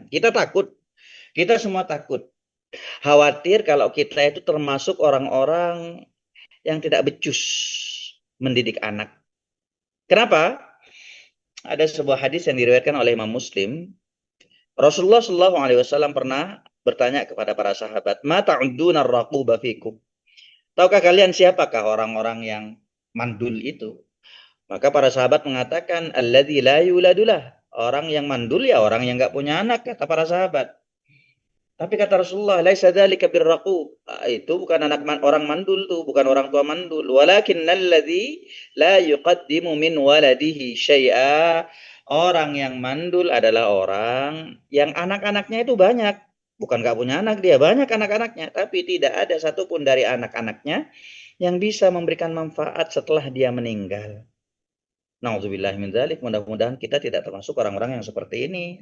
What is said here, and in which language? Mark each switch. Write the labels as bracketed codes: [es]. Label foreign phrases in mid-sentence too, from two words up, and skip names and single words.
[id] Kita takut, kita semua takut. Khawatir kalau kita itu termasuk orang-orang yang tidak becus mendidik anak. Kenapa? Ada sebuah hadis yang diriwayatkan oleh Imam Muslim. Rasulullah [ar] صلى الله عليه وسلم [id] pernah bertanya kepada para sahabat, [ar] "ما تعدون الرقوب فيكم?" [id] Tahukah kalian siapakah orang-orang yang mandul itu? Maka para sahabat mengatakan, [ar] "الذي لا يولد له." [id] Orang yang mandul ya orang yang nggak punya anak, kata para sahabat. Tapi kata Rasulullah, [ar] "ليس ذلك بالرقوب." [id] Itu bukan anak orang mandul tuh, bukan orang tua mandul. [ar] ولكن الذي لا يقدم من ولده شيئا. [id] Orang yang mandul adalah orang yang anak-anaknya itu banyak. Bukan nggak punya anak, dia banyak anak-anaknya, tapi tidak ada satupun dari anak-anaknya yang bisa memberikan manfaat setelah dia meninggal. [ar] نعوذ بالله من ذلك. [id] Mudah-mudahan kita tidak termasuk orang-orang yang seperti ini.